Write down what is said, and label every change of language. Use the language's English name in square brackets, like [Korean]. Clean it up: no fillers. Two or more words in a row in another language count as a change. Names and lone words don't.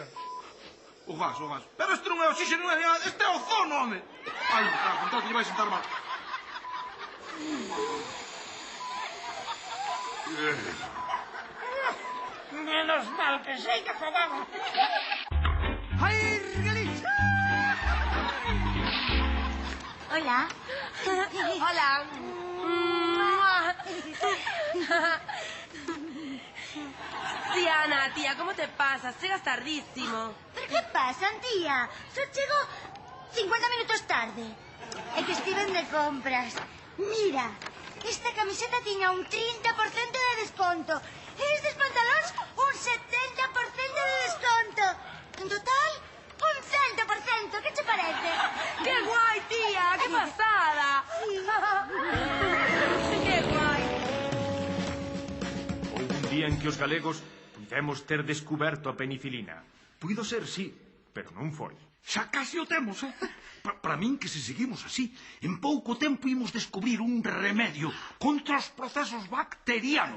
[Galician] O gas. Pero este non é oxígeno, este é ozono, home. Ai, está, contado que lle vai sentar mal. Menos mal que sei que jodaba. [Spanish] ¡Ay, Regalita! Hola. Hola. Diana, tía, ¿cómo te pasas? Llegas tardísimo. ¿Pero qué pasa, tía? [Galician] Só chego 50 minutos tarde. É que estiven de compras. Mira, esta camiseta tiña un 30% de desconto. E estes pantalóns un 70% de desconto. En total, un 100%. Que che parece? [Spanish] ¡Qué guay, tía! ¡Qué pasada! ¡Qué guay! [Galician] Houve un día en que os galegos puidemos ter descuberto a penicilina. Puido ser, sí, pero non foi. Xa casi o temos, Para min que se seguimos así, en pouco tempo imos descubrir un remedio contra os procesos bacterianos.